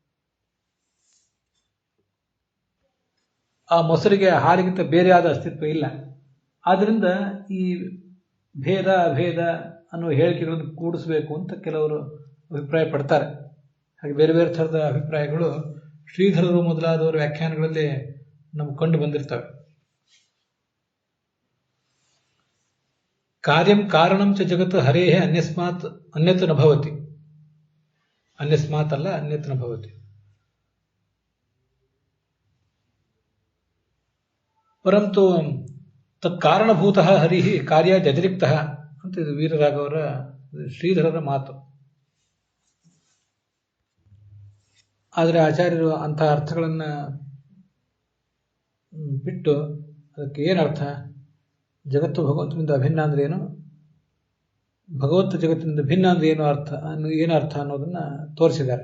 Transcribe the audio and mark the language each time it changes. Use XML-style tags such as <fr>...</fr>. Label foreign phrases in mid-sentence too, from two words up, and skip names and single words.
<kn>ಆ ಮೊಸರಿಗೆ ಹಾಲಿಗಿಂತ ಬೇರೆಯಾದ ಅಸ್ತಿತ್ವ ಇಲ್ಲ. ಆದ್ದರಿಂದ ಈ ಭೇದ ಅಭೇದ ಅನ್ನುವ ಹೇಳಿಕೆಗಳನ್ನು ಕೂಡಿಸಬೇಕು ಅಂತ ಕೆಲವರು ಅಭಿಪ್ರಾಯ ಪಡ್ತಾರೆ. ಹಾಗೆ ಬೇರೆ ಬೇರೆ ಥರದ ಅಭಿಪ್ರಾಯಗಳು ಶ್ರೀಧರರು ಮೊದಲಾದವರ ವ್ಯಾಖ್ಯಾನಗಳಲ್ಲಿ ನಮ್ಗೆ ಕಂಡು ಬಂದಿರ್ತವೆ.</kn> <sa>ಕಾರ್ಯಂ ಕಾರಣಂ ಚ ಜಗತ್ ಹರೇಹೇ ಅನ್ಯಸ್ಮಾತ್ ಅನ್ಯತ್ ನ ಭವತಿ. ಅನ್ಯಸ್ಮಾತ್ ಅಲ್ಲ, ಅನ್ಯತ್ ನ ಭವತಿ. ಪರಂತು ತತ್ಕಾರಣಭೂತಃ ಹರಿಃ ಕಾರ್ಯ ವ್ಯತಿರಿಕ್ತಃ</sa> <kn>ಅಂತ ಇದು ವೀರರಾಘವರ ಶ್ರೀಧರರ ಮಾತು. ಆದರೆ ಆಚಾರ್ಯರು ಅಂತಹ ಅರ್ಥಗಳನ್ನು ಬಿಟ್ಟು ಅದಕ್ಕೆ ಏನರ್ಥ, ಜಗತ್ತು ಭಗವಂತನಿಂದ ಅಭಿನ್ನ ಅಂದ್ರೆ ಏನು, ಭಗವಂತ ಜಗತ್ತಿನಿಂದ ಭಿನ್ನ ಅಂದ್ರೆ ಏನು ಅರ್ಥ ಅನ್ನೋದನ್ನು ತೋರಿಸಿದ್ದಾರೆ.</kn>